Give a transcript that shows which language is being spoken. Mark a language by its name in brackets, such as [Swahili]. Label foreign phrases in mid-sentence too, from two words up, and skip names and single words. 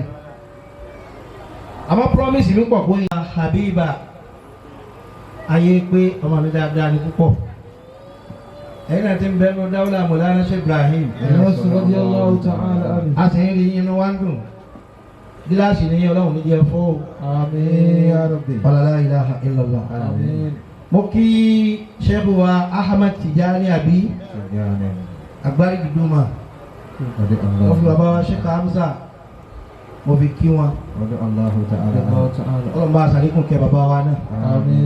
[Yoruba] àmọ́ promise mi pọ̀ pé Habiba ayé pé ọmọ mi dáadáa ní púpọ̀. ẹ̀yin náà ti ń bẹ́ẹ̀ lọ dáwọ́lá Mọ̀lánà Sheikh Ibrahim. a sì ń rí inú wa ń dùn. gíláàsì ní ọlọ́run ní jẹ́ fọ́. [Arabic] آمين يا رب. لا إله إلا الله. [Yoruba] Àmín. mo kí Sheikh wa Ahmad Tijani Abi agbárí dùdúmà. mo fi bàbá wa Sheikh Hamza mo fi kí wọn. ọlọ́run bá aṣàlékún kẹ́ bàbá wa náà. Àmín.